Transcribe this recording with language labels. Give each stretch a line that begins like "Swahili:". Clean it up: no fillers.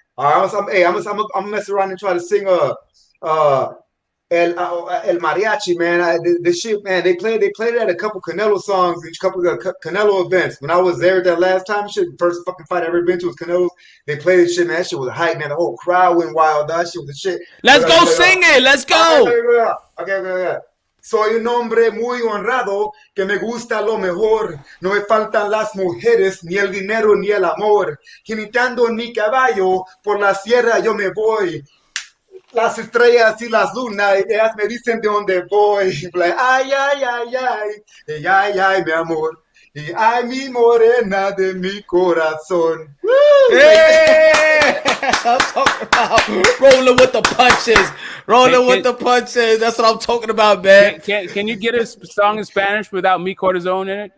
English: I'm gonna mess around and try to sing El Mariachi, man. The shit, man. They played it at a couple Canelo songs, each couple of Canelo events. When I was there that last time, shit, first fucking fight I ever been to was Canelo's. They played this shit, man. That shit was hype, man. The whole crowd went wild. That shit was the shit. Let's go sing it. Let's go. Okay.
Spanish: Soy un hombre muy honrado que me gusta lo mejor. No me faltan las mujeres, ni el dinero, ni el amor. Jiniteando en mi caballo, por la sierra yo me voy. Las estrellas y las lunas, ellas me dicen de dónde voy. Ay, ay, ay, ay, ay, ay, mi amor. Y ay, mi morena de mi corazón.
English: Yeah! I'm talking about rolling with the punches. Rolling with the punches. That's what I'm talking about, man. Can you get a song in Spanish without me cortisone in it?